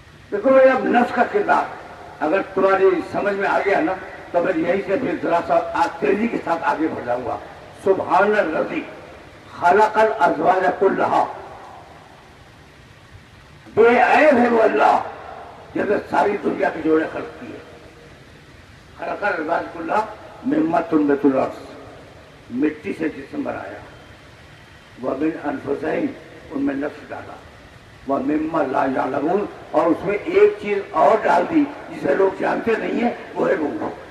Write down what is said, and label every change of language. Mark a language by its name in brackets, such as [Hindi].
[Urdu] دیکھو بھائی، اب نفس کا کردار اگر تمہاری سمجھ میں آ گیا نا تو میں یہیں سے پھر ذرا سا تیزی کے ساتھ آگے بڑھ جاؤں گا. [Arabic] سبحان الذی خلق الازواج کلھا. [Urdu] بے عیب ہے وہ اللہ جس نے ساری دنیا کے جوڑے خلق کیے. [Arabic] خلق الازواج کلھا مما تنبت الارض، [Urdu] مٹی سے جسم بنایا. [Arabic] ومن انفسہم، [Urdu] ان میں نفس ڈالا. [Arabic] ومما لا یعلمون، [Urdu] اور اس میں ایک چیز اور ڈال دی جسے لوگ جانتے نہیں ہیں، وہ ہے روح.